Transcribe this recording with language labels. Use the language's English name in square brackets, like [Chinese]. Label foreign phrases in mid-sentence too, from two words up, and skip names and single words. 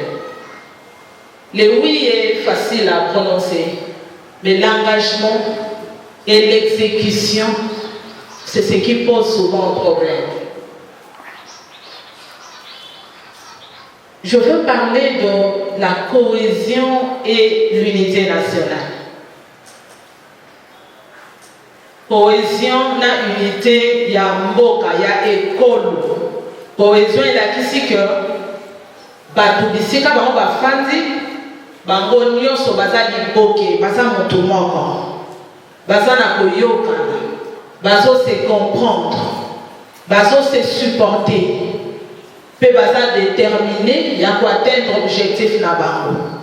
[French] Le oui est facile à prononcer, mais l'engagement et l'exécution, c'est ce qui pose souvent problème. Je veux parler de la cohésion et l'unité nationale. [Lingala] Cohésion na unité ya mboka ya école. Cohésion est là qui que batu bisika bango bafandi bango nyonso baza liboke baza moto moko baza na koyokana bazo [French] se comprendre [Lingala] bazo [French] se supporter [Lingala] pe baza déterminé ya ko [French] atteindre objectif [Lingala] na bango.